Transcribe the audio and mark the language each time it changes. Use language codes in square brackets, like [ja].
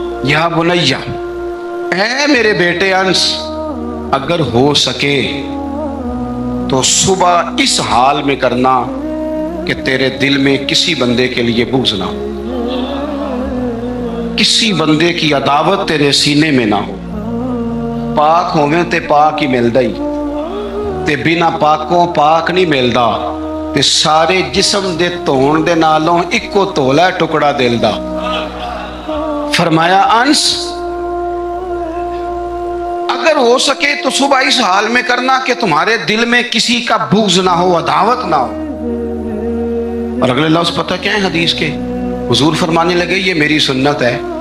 [ar] یا بنیا, [ur] اے میرے بیٹے انس, اگر ہو سکے تو صبح اس حال میں کرنا کہ تیرے دل میں کسی بندے کے لیے بغض نہ ہو, کسی بندے کی عداوت تیرے سینے میں نہ ہو. [pa] پاک ہوویں تے پاک ہی ملدا ہی, تے بنا پاکوں پاک نہیں ملدا. تے سارے جسم دے دھون دے نالوں اکو تولا ٹکڑا دل دا. [ur] فرمایا انس اگر ہو سکے تو صبح اس حال میں کرنا کہ تمہارے دل میں کسی کا بغض نہ ہو, عداوت نہ ہو. اور اگلے لفظ پتہ کیا ہے حدیث کے؟ حضور فرمانے لگے یہ میری سنت ہے.